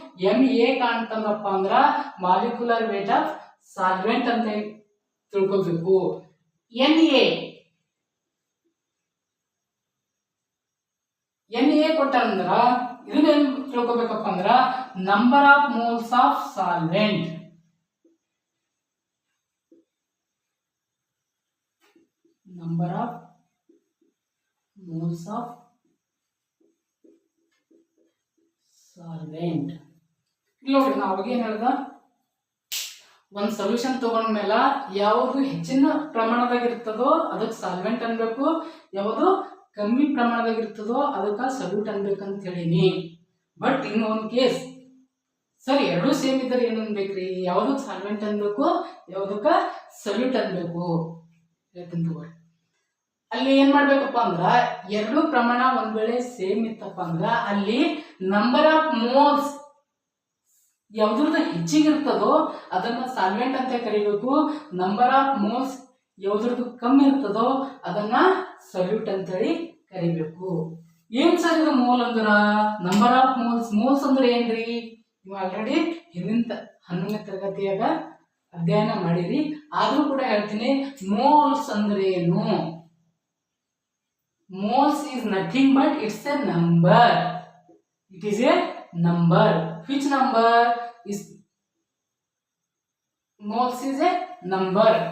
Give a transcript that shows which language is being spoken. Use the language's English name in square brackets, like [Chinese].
[Kannada] M A ಕಾಣ್ತಂದ್ರಪ್ಪ ಅಂದ್ರ molecular weight of solvent ಅಂತ ತಿಳ್ಕೊಬೇಕು. ಎನ್ ಎ ಕೊಟ್ಟಂದ್ರ ಇದನ್ನೇನ್ ತಿಳ್ಕೊಬೇಕಪ್ಪ ಅಂದ್ರ number of moles of solvent. [English] Number of moles of solvent. [Kannada] ಇಲ್ಲಿ ನೋಡ್ರಿ, ನಾವು ಅವಾಗ ಏನ್ ಹೇಳ್ದ, ಒಂದ್ ಸೊಲ್ಯೂಷನ್ ತಗೊಂಡ್ಮೇಲೆ ಯಾವುದು ಹೆಚ್ಚಿನ ಪ್ರಮಾಣದಾಗ ಇರ್ತದೋ ಅದಕ್ಕೆ ಸಾಲ್ವೆಂಟ್ ಅನ್ಬೇಕು, ಯಾವುದು ಕಮ್ಮಿ ಪ್ರಮಾಣದಾಗ ಇರ್ತದೋ ಅದಕ್ಕೆ ಸಲ್ಯೂಟ್ ಅನ್ಬೇಕಂತ ಹೇಳಿನಿ. ಬಟ್ ಇನ್ನು ಒಂದು ಕೇಸ್ ಸರಿ, ಎರಡೂ ಸೇಮ್ ಇದ್ರೆ ಏನ್ ಅನ್ಬೇಕ್ರಿ, ಯಾವ್ದಕ್ ಸಾಲ್ವೆಂಟ್ ಅನ್ಬೇಕು, ಯಾವ್ದಕ್ಕ ಸಲ್ಯೂಟ್ ಅನ್ಬೇಕು ಹೇಳ್ತೀನಿ ತಗೊಳ್ಳಿ. ಅಲ್ಲಿ ಏನ್ ಮಾಡ್ಬೇಕಪ್ಪ ಅಂದ್ರ ಎರಡು ಪ್ರಮಾಣ ಒಂದ್ ವೇಳೆ ಸೇಮ್ ಇತ್ತಪ್ಪ ಅಂದ್ರ ಅಲ್ಲಿ ನಂಬರ್ ಆಫ್ ಮೋಲ್ಸ್ ಯಾವ್ದ್ರದ್ದು ಹೆಚ್ಚಿಗಿರ್ತದೋ ಅದನ್ನ ಸಾಲ್ವೆಂಟ್ ಅಂತ ಕರಿಬೇಕು. ನಂಬರ್ ಆಫ್ ಮೋಲ್ಸ್ ಯಾವ್ದ್ರದ್ದು ಕಮ್ಮಿ ಇರ್ತದೋ ಅದನ್ನ ಸಲ್ಯೂಟ್ ಅಂತೇಳಿ ಕರಿಬೇಕು. ಏನ್ ಸರ್ ಇದು ಮೋಲ್ ಅಂದ್ರ ನಂಬರ್ ಆಫ್ ಮೋಲ್ಸ್. ಮೋಲ್ಸ್ ಅಂದ್ರೆ ಏನ್ರಿ, ನೀವು ಆಲ್ರೆಡಿ ಹಿಂದಿನ 11ನೇ ತರಗತಿಯಾಗ ಅಧ್ಯಯನ ಮಾಡಿರಿ, ಆದ್ರೂ ಕೂಡ ಹೇಳ್ತೀನಿ. ಮೋಲ್ಸ್ ಅಂದ್ರೆ ಏನು? [English] Moles is nothing but it's a number. It is a number. Which number is moles is a number.